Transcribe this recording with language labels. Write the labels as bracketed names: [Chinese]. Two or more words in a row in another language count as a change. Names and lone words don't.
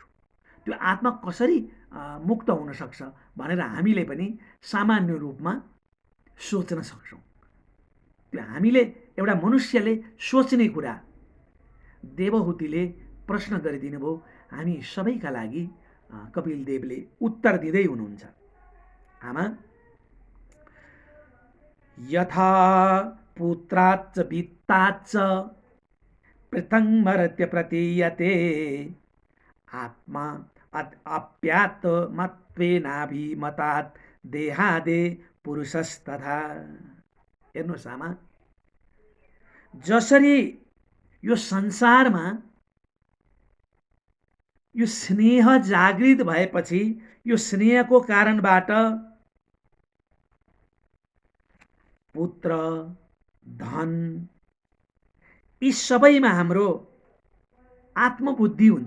[Nepali] त्यो आत्मा कसरी मुक्त हुन सक्छ भनेर हामीले पनि सामान्य रूपमा सोच्न सक्छौँ। त्यो हामीले एउटा मनुष्यले सोच्ने कुरा देवहूतिले प्रश्न गरिदिनु भयो। हामी सबैका लागि कपिल देवले उत्तर दिँदै हुनुहुन्छ। आमा, [Sanskrit] यथा पुत्राच्च वित्ताच्च पृथङ् मर्त्य प्रतीयते आत्मा आप्यात्मत्वेनाभिमतात् देहादे पुरुषस्तथा। [Nepali] हेर्नुहोस् आमा, जसरी यो संसारमा यो स्नेह जागृत भएपछि यो स्नेहको कारणबाट पुत्र, धन, यी सबैमा हाम्रो आत्मबुद्धि हुन्छ।